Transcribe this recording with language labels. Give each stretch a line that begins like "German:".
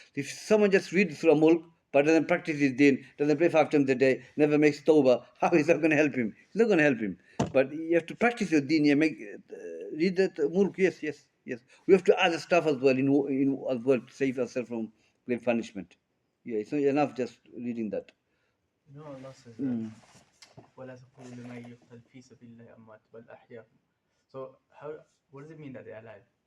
English: If someone just reads Surah Mulk, but doesn't practice his deen, doesn't pray 5 times a day, never makes tawbah, how is that going to help him? It's not going to help him. But you have to practice your deen. You read that Mulk, yes. We have to other stuff as well, as well, to save ourselves from grave punishment. Yeah, it's not enough just reading that. No, Allah says
Arabic: وَلَا تَقُولُوا لِمَن يُقْتَلْ فِي سَبِيلِ اللَّهِ أَمْوَاتٌ بَلْ أَحْيَاءٌ.
English: So what does it mean that they're alive?